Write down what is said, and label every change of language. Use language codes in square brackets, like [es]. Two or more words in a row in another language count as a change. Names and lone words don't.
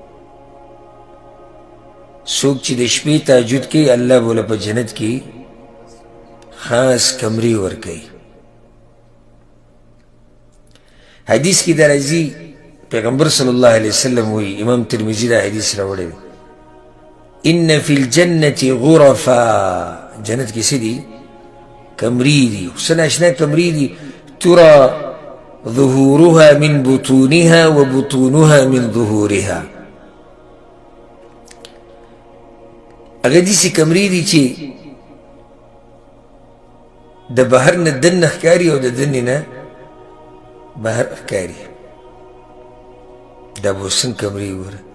[ps] څوک چې د شپې تهجد کوي الله به له په جنت کې خاص کمرې ورکوي. حدیث کې دا راځي، پیغمبر [ar] صلی الله علیه وسلم [ps] وایي، امام ترمذي دا حدیث راوړی دی، [ar] ان فی الجنة غرفا، [ps] جنت کې څه دي؟ کمرې دي، څه ناشنا کمرې دي، [ar] ترى ظهورها من بطونها وبطونها من ظهورها. [ps] هغه داسې کمرې دي چې د بهر نه دننه ښکاري او د دننې نه بهر ښکاري. دا به اوس څنګه کمرې وګوره.